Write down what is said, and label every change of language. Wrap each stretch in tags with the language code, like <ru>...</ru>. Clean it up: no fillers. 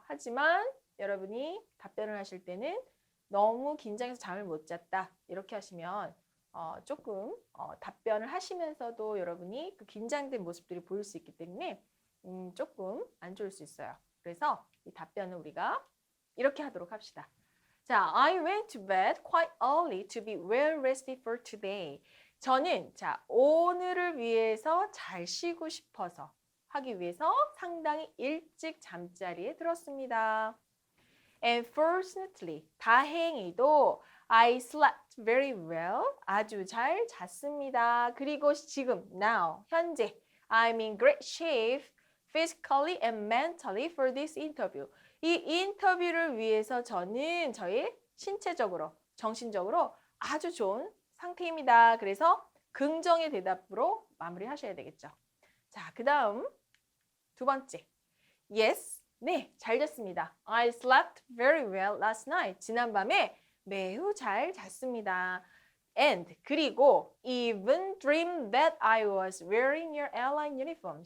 <ko>하지만 여러분이 답변을 하실 때는 너무 긴장해서 잠을 못 잤다 이렇게 하시면 조금 답변을 하시면서도 여러분이 그 긴장된 모습들이 보일 수 있기 때문에 조금 안 좋을 수 있어요. 그래서 이 답변을 우리가 이렇게 하도록 합시다.</ko> <en>자, I went to bed quite early to be well rested for today.</en> <ko>저는 자 오늘을 위해서 잘 쉬고 싶어서 하기 위해서 상당히 일찍 잠자리에 들었습니다.</ko> <en>And fortunately,</en> <ko>다행히도</ko> <en>I slept very well.</en> <ko>아주 잘 잤습니다. 그리고 지금,</ko> <en>now,</en> <ko>현재</ko> <en>I'm in great shape physically and mentally for this interview.</en> <ko>이 인터뷰를 위해서 저는 저의 신체적으로, 정신적으로 아주 좋은 상태입니다. 그래서 긍정의 대답으로 마무리하셔야 되겠죠. 자, 그 다음 두 번째. Yes, 네, 잘 잤습니다.</ko> <en>I slept very well last night.</en> <ko>지난밤에 매우 잘 잤습니다.</ko> <en>And</en> <ko>그리고</ko> <en>even dreamed that I was wearing your airline uniform.</en>